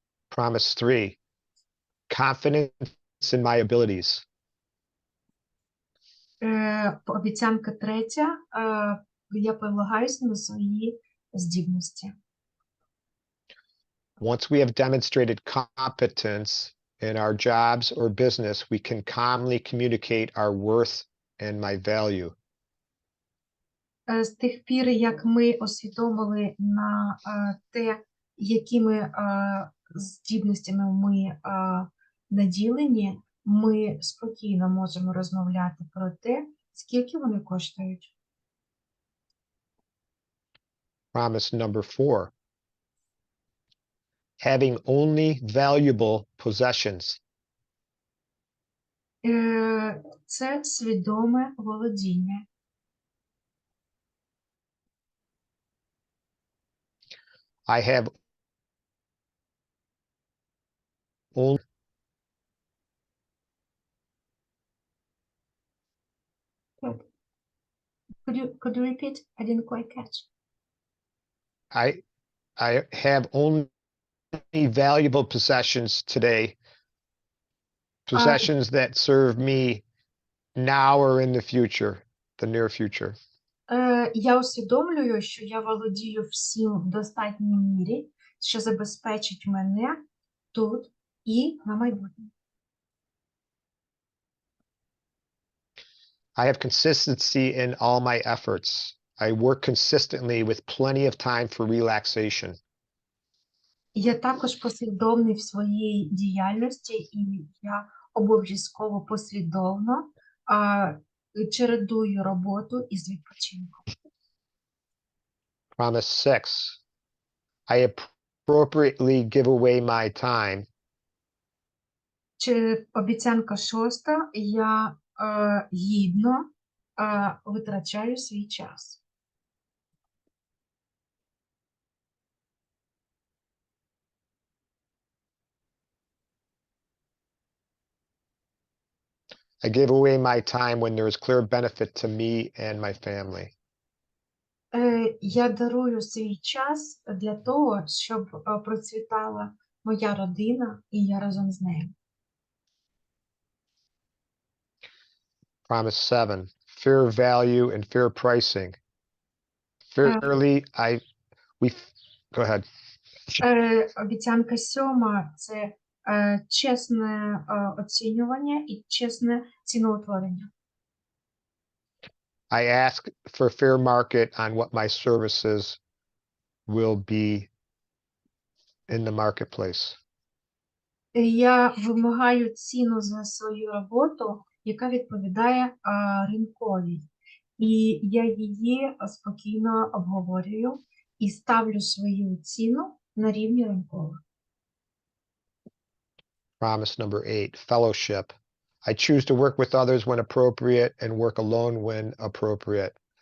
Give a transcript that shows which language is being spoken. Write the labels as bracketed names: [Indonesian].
[English] Promise 3, confidence in my abilities. [Ukrainian] Обіцянка третя – я полагаюся на свої здібності. [English] Once we have demonstrated competence in our jobs or business, we can calmly communicate our worth and my value. [Ukrainian] З тих пір, як ми усвідомили на те, якими здібностями ми наділені, ми спокійно можемо розмовляти про те, скільки вони коштують. [English] Promise number 4, having only valuable possessions. [Ukrainian] Це свідоме володіння. [English] I have only Could you repeat? I didn't quite catch. I have only valuable possessions today. Possessions that serve me now or in the future, the near future. [Ukrainian] Я усвідомлюю, що я володію всім в достатній мірі, що забезпечить мене тут і на майбутнє. [English] I have consistency in all my efforts. I work consistently with plenty of time for relaxation. [Ukrainian] Я також послідовний в своїй діяльності, і я обов'язково послідовно чередую роботу із відпочинком. [English] Promise 6, I appropriately give away my time. [Ukrainian] Чи обіцянка шоста, я гідно витрачаю свій час. [English] I give away my time when there is clear benefit to me and my family. [Ukrainian] Я дарую свій час для того, щоб процвітала моя родина, і я разом з нею. [English] Promise 7, fair value and fair pricing. Fairly, go ahead. [Ukrainian] Обіцянка сьома – це чесне оцінювання і чесне ціноутворення. [English] I ask for a fair market on what my services will be in the marketplace. [Ukrainian] Я вимагаю ціну за свою роботу, яка відповідає ринковій. І я її спокійно обговорюю і ставлю свою ціну на рівні ринкових. [English] Promise number 8, fellowship. I choose to work with others when appropriate and work alone when appropriate.